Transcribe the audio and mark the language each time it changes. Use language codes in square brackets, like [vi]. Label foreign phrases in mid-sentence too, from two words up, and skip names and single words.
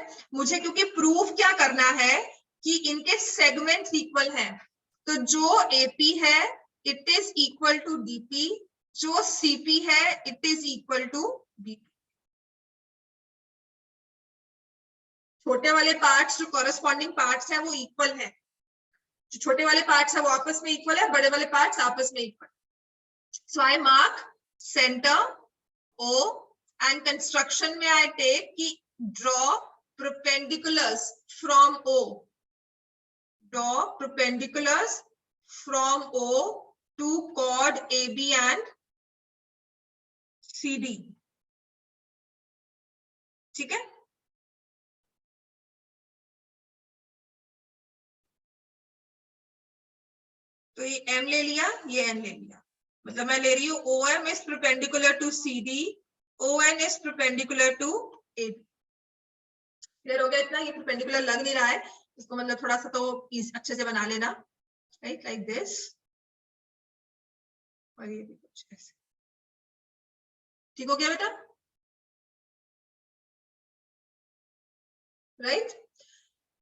[hi] मुझे क्योंकि प्रूफ क्या करना है कि इनके [en] segments equal [hi] हैं, तो जो एपी है [en] it is equal to DP, [hi] जो सीपी है [en] it is equal to BP. [hi] छोटे वाले पार्ट्स जो [en] corresponding parts [hi] हैं वो इक्वल है, जो छोटे वाले पार्ट्स है वो आपस में इक्वल है, बड़े वाले पार्ट्स आपस में इक्वल। [en] so I mark center O and construction में I take कि draw perpendiculars from O, draw perpendiculars from O to chord AB and CD, [hi] ठीक है। तो ये M ले लिया, ये N ले लिया, मतलब मैं ले रही हूँ [en] OM is perpendicular to CD, ON is perpendicular to AB। [hi] क्लियर हो गया इतना, ये परपेंडिकुलर लग नहीं रहा है, इसको मतलब थोड़ा सा तो अच्छे से बना लेना, राइट, [en] like this, [hi] और ये भी कुछ ऐसे, ठीक हो गया बेटा, राइट।